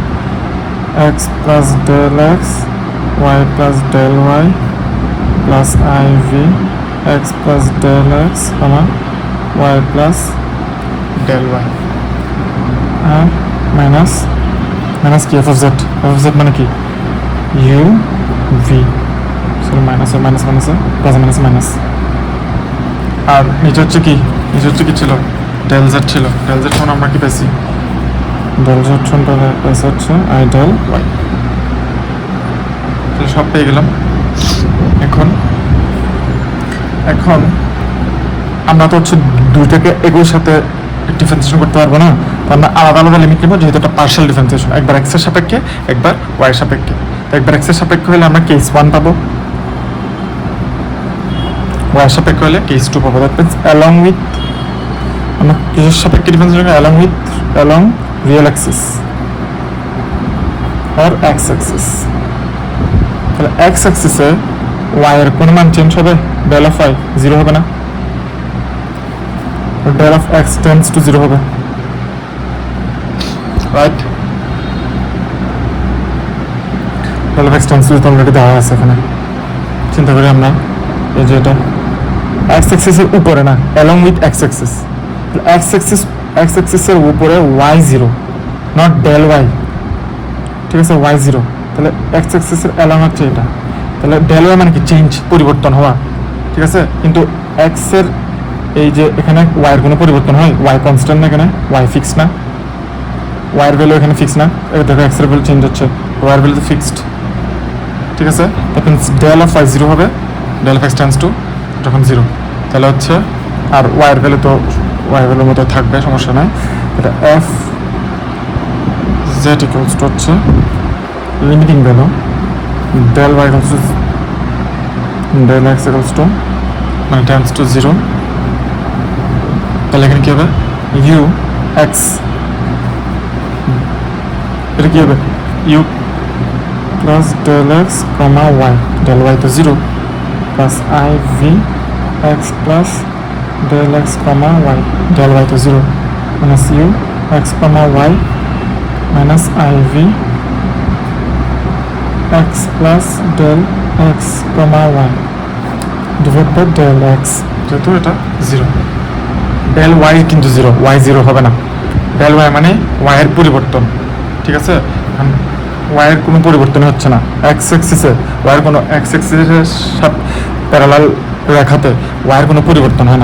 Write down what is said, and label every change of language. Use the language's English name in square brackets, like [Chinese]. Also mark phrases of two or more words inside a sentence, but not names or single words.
[English] x plus del x y plus del y plus iv x plus del x y plus del y, [Bangla] আর মাইনাস কি [English] f of z [Bangla] মানে কি u v, [English] sorry minus plus minus, [Bangla] আর নিচে হচ্ছে কি ছিল? [English] del z [Bangla] ছিল। [English] del z [Bangla] সমান আমরা কি পাইছি? [English] del z [Bangla] সমান পাইছি হচ্ছে [English] I del y, [Bangla] তাহলে সব পেয়ে গেলাম। এখন আমরা তো হচ্ছে দুইটাকে একই সাথে ডিফারেন্সিয়েশন করতে পারবো না, তো আমরা আলাদা আলাদা লিমিট নেবো, যেহেতু একটা [English] partial differentiation, [Bangla] একবার x এর সাপেক্ষে একবার y এর সাপেক্ষে। তো একবার x এর সাপেক্ষে হলে আমরা কেস 1 পাবো, y এর সাপেক্ষে হলে কেস 2 পাবো। [English] that means along with, [Bangla] আমরা কিসের সাপেক্ষে ডিফারেন্সিয়েশন? [English] along real axis আর x axis. [Bangla] তাহলে x অ্যাক্সিসে y এর কোন মান চেঞ্জ হবে? [English] del of y 0 হবে না, del of x tends to 0 হবে, রাইট? del of x tends to 0 [Bangla] অলরেডি দেওয়া আছে এখানে, চিন্তা করি আমরা এই যে এটা x অ্যাক্সিসের উপরে না, [English] along with x axis, [Bangla] x অ্যাক্সিসের উপরে [English] y 0 not del y, [Bangla] ঠিক আছে? y 0, তাহলে x অ্যাক্সিসের along হচ্ছে এটা, তাহলে del y মানে কি? চেঞ্জ, পরিবর্তন হওয়া, ঠিক আছে? কিন্তু x এর এই যে এখানে y এর কোনো পরিবর্তন হয়? y কনস্ট্যান্ট না, এখানে y ফিক্সড না, y এর ভ্যালু এখানে ফিক্স না, এই দেখো x এর ভ্যালু চেঞ্জ হচ্ছে, y এর ভ্যালু তো ফিক্সড, ঠিক আছে? [English] that means del of y 0 [Bangla] হবে, [English] del of x tends to [Bangla] যখন 0, তাহলে হচ্ছে আর y এর ভ্যালু তো y এর ভ্যালুর মতো থাকবে, সমস্যা নাই। এটা [English] f z equals to [Bangla] হচ্ছে [English] limiting value del y equals to del x equals to মানে tends to 0, [Bangla] তাহলে এখানে কি হবে? u x, এটা কি হবে? [English] u plus del x comma y, del y to 0 plus iv x plus del x comma y, del y to 0 minus u x comma y minus iv x plus del x comma y divided by del x, [Bangla] যেহেতু এটা 0, ডেল ওয়াই কিন্তু জিরো, ওয়াই জিরো হবে না। [English] del y [Bangla] মানে ওয়াইয়ের পরিবর্তন, ঠিক আছে? ওয়াইয়ের কোনো পরিবর্তন হচ্ছে না। এক্স এক্সিসে ওয়াইয়ের কোনো এক্স এক্সিসের সাথে প্যারালাল রেখাতে ওয়াইয়ের কোনো পরিবর্তন হয় না।